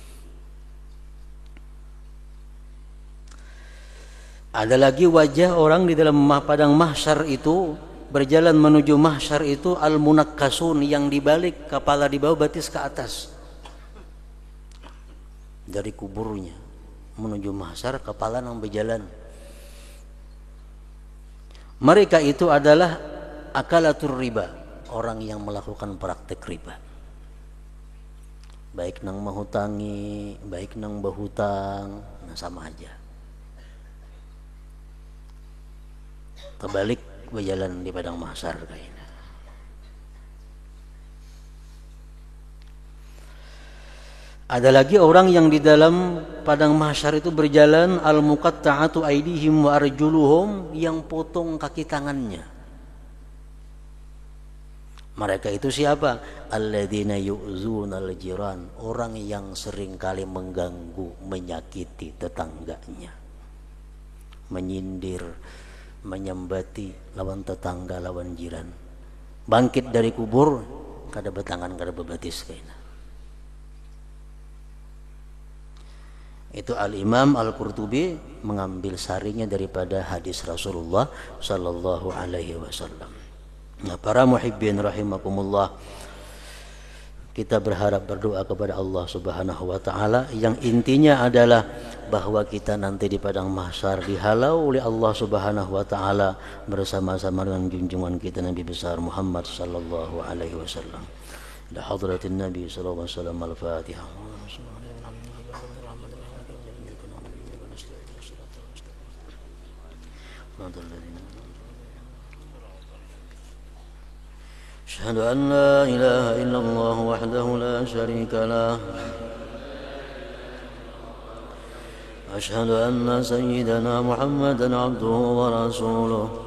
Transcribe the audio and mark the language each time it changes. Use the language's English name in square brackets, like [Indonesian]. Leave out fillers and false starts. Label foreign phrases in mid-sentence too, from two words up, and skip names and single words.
[Indonesian] Ada lagi wajah orang di dalam padang mahsyar itu berjalan menuju mahsyar itu al-munakkasun yang dibalik kepala di bawah batis ke atas. Dari kuburnya menuju mahsyar kepala yang berjalan. Mereka itu adalah [Arabic] أكلة الربا, [Indonesian] orang yang melakukan praktek riba. [Banjar] Baik nang mahutangi, baik nang bahutang, nah sama aja. [Indonesian] Kebalik berjalan di padang mahsyar kayaknya. Ada lagi orang yang di dalam padang mahsyar itu berjalan [Arabic] المقطعة أيديهم وأرجلهم, [Indonesian] yang potong kaki tangannya. Mereka itu siapa? [Arabic] الذين يؤذون الجار, [Indonesian] orang yang sering kali mengganggu, menyakiti tetangganya. Menyindir, [Banjar] menyembati lawan tetangga, lawan jiran. Bangkit dari kubur kada betangan kada bebatis kayaknya. [Indonesian] Itu Al-Imam Al-Qurtubi mengambil sarinya daripada hadis Rasulullah [Arabic] صلى الله عليه وسلم. [Indonesian] Nah, para muhibbin rahimakumullah, kita berharap berdoa kepada Allah [Arabic] سبحانه وتعالى [Indonesian] yang intinya adalah bahwa kita nanti di padang mahsyar dihalau oleh Allah [Arabic] سبحانه وتعالى [Indonesian] bersama-sama dengan junjungan kita Nabi besar Muhammad [Arabic] صلى الله عليه وسلم. إلى حضرة النبي صلى الله عليه وسلم. Al-Fatihah. أشهد أن لا إله إلا الله وحده لا شريك له أشهد أن سيدنا محمدا عبده ورسوله